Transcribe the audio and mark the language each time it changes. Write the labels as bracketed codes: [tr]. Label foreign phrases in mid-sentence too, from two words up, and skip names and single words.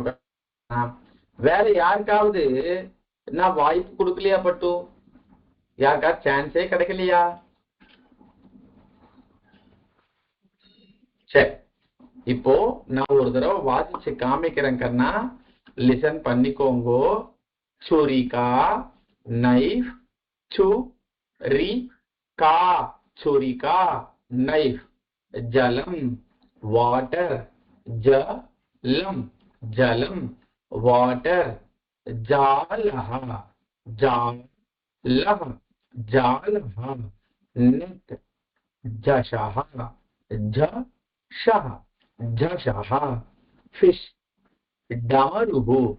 [ta] வேற யாருக்காவது நான் வாய்ப்பு கொடுக்கலையா பட்டு? யாருக்கா சான்ஸே கிடைக்கலையா? சரி, இப்போ நான் ஒரு தடவை வாசிச்சு காமிக்கிறேன் கண்ணா, லிசன் பண்ணிக்கோங்கோ. [sa] छुरिका, नाइफ, छुरिका, छुरिका, नाइफ, जलम, वाटर, जलम, जलम, वाटर, जालह, जालह, जालह, नेट, जशः, झषः, झषः, फिश, डमरुः,